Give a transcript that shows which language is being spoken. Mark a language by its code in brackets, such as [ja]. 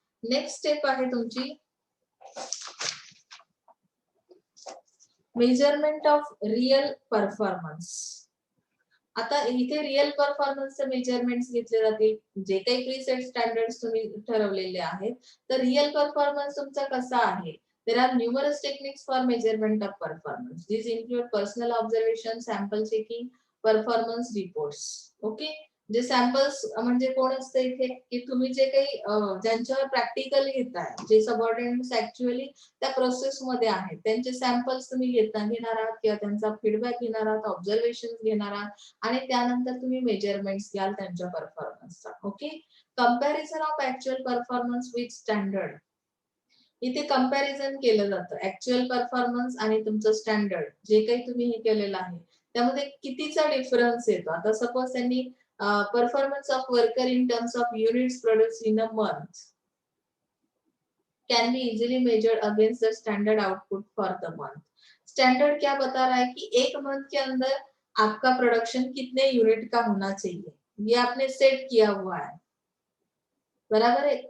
[mr] Next step आहे तुमची measurement of real performance. आता इथे रियल परफॉर्मन्सचे मेजरमेंट्स घेतले जातील, जे काही प्रीसेट स्टँडर्ड्स तुम्ही ठरवलेले आहेत तर रियल परफॉर्मन्स तुमचा कसा आहे। [en] There are numerous techniques for measurement of performance, this include personal observation, sample checking, performance reports. [mr] Okay, जे सॅम्पल्स म्हणजे कोण असतं इथे की तुम्ही जे काही ज्यांच्यावर प्रॅक्टिकल घेताय, जे सबऑर्डिनेट्स ऍक्च्युअली त्या प्रोसेस मध्ये आहेत त्यांचे सॅम्पल्स तुम्ही घेणार आहात किंवा त्यांचा फीडबॅक घेणार आहात, ऑब्झर्वेशन घेणार आहात आणि त्यानंतर तुम्ही मेजरमेंट्स घ्याल त्यांच्या परफॉर्मन्सचा। Okay, [en] comparison of actual performance with standard, [mr] इथे कंपॅरिझन केलं जातं ऍक्च्युअल परफॉर्मन्स आणि तुमचं स्टँडर्ड जे काही तुम्ही हे केलेलं आहे त्यामध्ये कितीचा डिफरन्स येतो। आता सपोज त्यांनी [en] Performance of worker in terms of units produced in a month can be easily measured against the standard output for the month. [hi] Standard क्या बता रहा है कि एक मंथ के अंदर आपका प्रोडक्शन कितने यूनिट का होना चाहिए, ये आपने सेट किया हुआ है बराबर है।